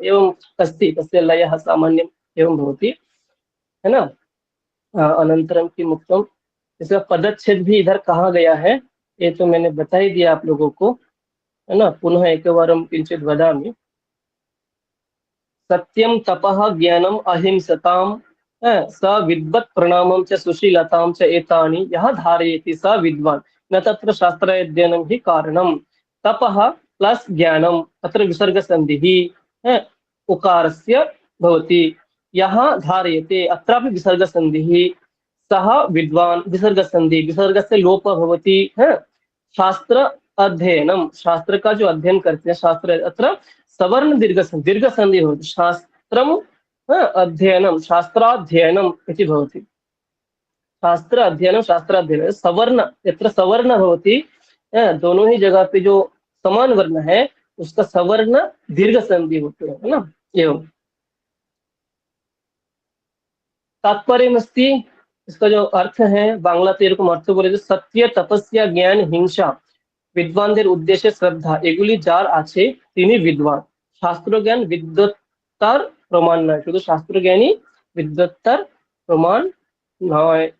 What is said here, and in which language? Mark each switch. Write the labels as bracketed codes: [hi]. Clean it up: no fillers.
[sa] एवं अस्ति, तस्य लयः सामान्यम् एवं भवति, [hi] है ना। अनंतरम की मुक्तम, इसका पदच्छेद भी इधर कहा गया है, ये तो मैंने बता ही दिया आप लोगों को, है ना। [sa] पुनः एकवारं किंचित वदामि। सत्यम तपः ज्ञानम अहिंसताम स विद्वत् प्रणामं च सुशीलतां च एतानि यः धारयति स विद्वान् न तत्र शास्त्राध्ययनं हि कारणम्। तपः प्लस ज्ञानम, अत्र विसर्ग संधिः उकारस्य भवति, यहाँ धारयते अत्रापि विसर्ग संधिः, सः विद्वान् विसर्ग संधि, विसर्गस्य लोपः भवति। [hi] शास्त्र अध्ययनम, शास्त्र का जो अध्ययन करते हैं, शास्त्र अत्र सवर्ण दीर्घ संधि होती, [sa] शास्त्रम अध्ययनम शास्त्राध्ययनम इति भवति। [hi] शास्त्र अध्ययनम शास्त्राध्ययनम, सवर्ण [sa] यत्र सवर्ण भवति, [hi] दोनों ही जगह पे जो समान वर्ण है उसका सवर्ण दीर्घ संधि होते हैं, है ना। [sa] एवं तात्पर्यमस्ति, [hi] इसका जो अर्थ है [bn] বাংলাতে এরকম अर्थ বলে যে সত্য তপস্যা জ্ঞান হিংসা বিদ্বানদের উদ্দেশ্যে শ্রদ্ধা, এগুলি যার আছে তিনি বিদ্বান। শাস্ত্র জ্ঞান বিদ্বত্তার প্রমাণ নয়, শুধু শাস্ত্র জ্ঞানই বিদ্বত্তার প্রমাণ নয়।